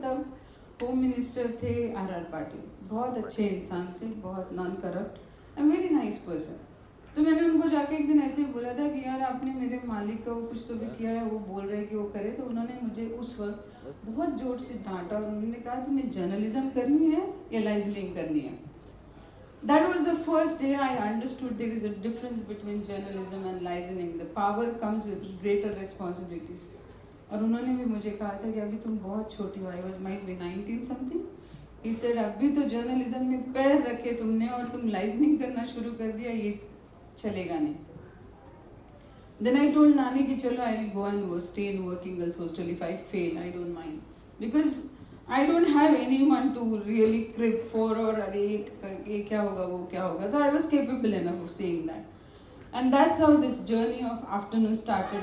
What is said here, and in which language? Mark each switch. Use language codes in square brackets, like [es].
[hi] तब home minister थे are Patil, बहुत अच्छे इंसान थे, बहुत [en] Non corrupt and very nice person. [hi] तो मैंने उनको जाके एक दिन ऐसे ही बोला था कि यार आपने मेरे मालिक का वो कुछ तो भी किया है, वो बोल रहे कि वो करे। तो उन्होंने मुझे उस वक्त बहुत जोर से डांटा और उन्होंने कहा तुम्हें जर्नलिज्म करनी है या लाइजनिंग करनी है। [en] That was the first day I understood there is a difference between journalism and licensing. The power comes with greater responsibilities. [hi] और उन्होंने भी मुझे कहा था कि अभी तुम बहुत छोटी हो, [en] I was might be 19 something. He said [hi] अभी तो जर्नलिज्म में पैर रखे तुमने और तुम लाइजनिंग करना शुरू कर दिया, ये चलेगा नहीं। [en] Then I told नानी [hi] कि चलो [en] I will go and stay in working girls hostel. If I fail, I don't mind because I don't have anyone to really crib for or [hi] अरे ये क्या होगा वो क्या होगा। [en] तो I was capable enough of saying that, and that's how this journey of afternoon started.